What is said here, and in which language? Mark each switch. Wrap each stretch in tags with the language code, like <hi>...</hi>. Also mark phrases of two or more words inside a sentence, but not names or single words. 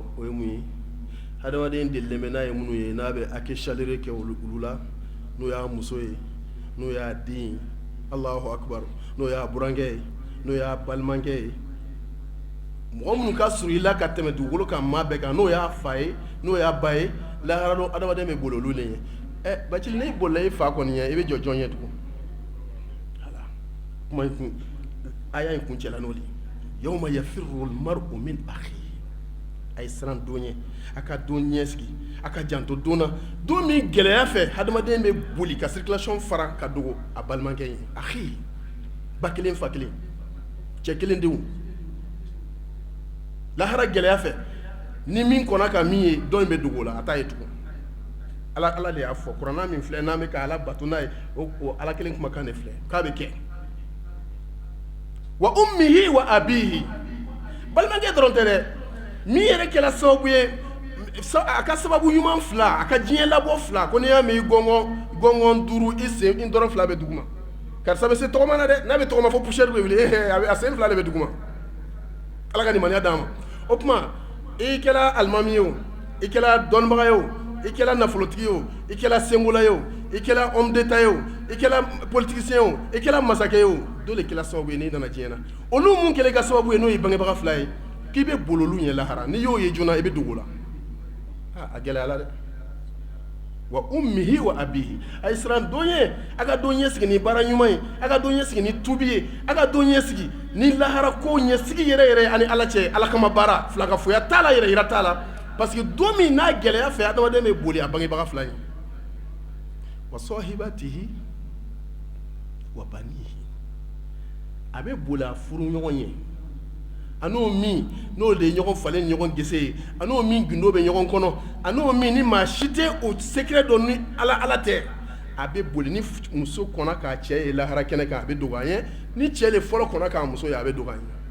<bm>o ye mun ye hadamaden delilen bɛ n'a ye minnu ye n'a bɛ hake chaleur kɛ olu la, n'o y'a muso ye, n'o y'a den ye,</bm> <ar>الله أكبر,</ar> <bm>n'o y'a burankɛ ye, n'o y'a balimakɛ ye, mɔgɔ minnu ka surun i la ka tɛmɛ dugukolo kan maa bɛɛ kan, n'o y'a fa ye, n'o y'a ba ye, lahara don hadamaden bɛ boli olu de ye. Bacili n'i bolila i fa kɔni ye i bɛ jɔ jɔn ye tugun. Voilà, kuma in kun aya in kun cɛla n'o de ye.</bm> <ar>يوم يفر المرء من أخيه,</ar> <bm>a ye siran don ye, a ka don ɲɛsigi, a ka janto don na, don min gɛlɛya fɛ hadamaden bɛ boli ka circulation fara ka dogo a balimakɛ ye, akhi, ba kelen fa kelen, cɛ kelen denw. Lahara gɛlɛya fɛ ni min kɔnna ka min ye dɔn in bɛ dogo la a t'a ye tugun. Ala de y'a fɔ, kuranna min filɛ n'an bɛ ka Ala bato n'a ye o Ala kelen kumakan de filɛ k'a bɛ kɛ.</bm> <ar>وأمه وأبيه,</ar> <bm>balimakɛ dɔrɔn tɛ dɛ, min yɛrɛ kɛra sababu ye a ka sababu ɲuman fila, a ka diɲɛ labɔ fila, ko n'i y'a mɛn i gɔngɔn duuru i sen i dɔrɔn fila bɛ duguma, karisa bɛ se tɔgɔma na dɛ, n'a bɛ tɔgɔma fɔ poussière bɛ wuli a sen fila de bɛ duguma. Ala ka nimaniya d'an ma. O tuma i kɛra alimami ye o, i kɛra dɔnnibaga ye o, i kɛra nafolotigi ye o, i kɛra senkola ye o, i kɛra</bm> <fr>homme d'état</fr> <bm>ye o, i kɛra politicien ye o, i kɛra masakɛ ye o, dɔ de kɛra sababu ye n'i nana diɲɛ na. Olu mun kɛlen ka sababu ye n'o ye bangebaga fila ye, k'i bɛ boli olu ɲɛ lahara, n'i y'o ye joona i bɛ dogo la. A gɛlɛyala dɛ.</bm> <ar>وأمه وأبيه,</ar> <bm>a ye siran don ye, a ka don ɲɛsigi ni baara ɲuman ye, a ka don ɲɛsigi ni tubi ye, a ka don ɲɛsigi ni lahara ko ɲɛsigi yɛrɛ yɛrɛ ani Ala cɛ, Ala kama baara, filakafoya t'a la, yɛrɛ yira t'a la.</bm> <fr>Parce que</fr> <bm>don min n'a gɛlɛya fɛ adamaden bɛ boli a bangebaga fila ye.</bm> <ar>وصاحبته وبنيه,</ar> <bm>a bɛ boli a furu ɲɔgɔn ye, a n'o min n'o de ye ɲɔgɔn falen ni ɲɔgɔn gese ye, a n'o min gundo bɛ ɲɔgɔn kɔnɔ, a n'o min ni maa si tɛ o secret dɔn ni Ala tɛ, a bɛ boli ni muso kɔnna k'a cɛ ye lahara kɛnɛ kan a bɛ dogo an ye, ni cɛ de fɔlɔ kɔnna k'a muso ye a bɛ dogo an ye.</bm>